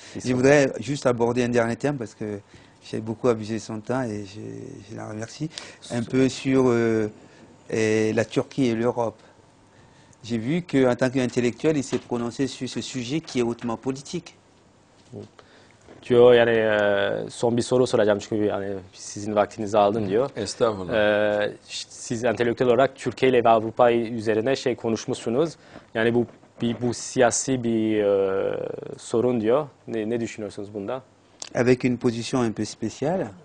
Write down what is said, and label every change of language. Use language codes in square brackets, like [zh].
[fr] Je voudrais juste aborder un dernier thème parce que j'ai beaucoup abusé de son temps et je la remercie. Un peu sur la Turquie et l'Europe. j'ai vu qu'en tant qu'intellectuel, il s'est prononcé sur ce sujet qui est hautement politique. [tr] Diyor yani son bir soru soracağım çünkü yani sizin vaktinizi aldım diyor. Estağfurullah. Siz entelektüel olarak Türkiye ile ve Avrupa üzerine konuşmuşsunuz. Yani bu siyasi bir sorun diyor. Ne düşünüyorsunuz bunda? [fr] Avec une position un peu spéciale.